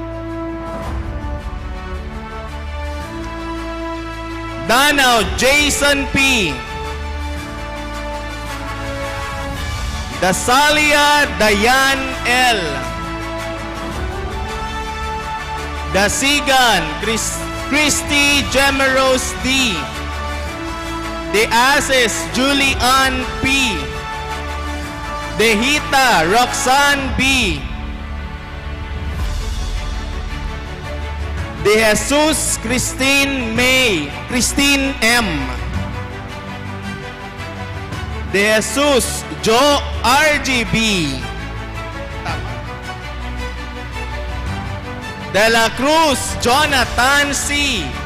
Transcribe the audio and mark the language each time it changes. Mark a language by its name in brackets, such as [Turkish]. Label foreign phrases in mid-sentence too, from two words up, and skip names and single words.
[English] Danaw Jason P. Dasalia Dayan L. Dasigan Christy Gemeros D. De Asis Julian P. Dehita Roxanne B. De Jesus Christine M. De Jesus Joe RGB. De la Cruz Jonathan C.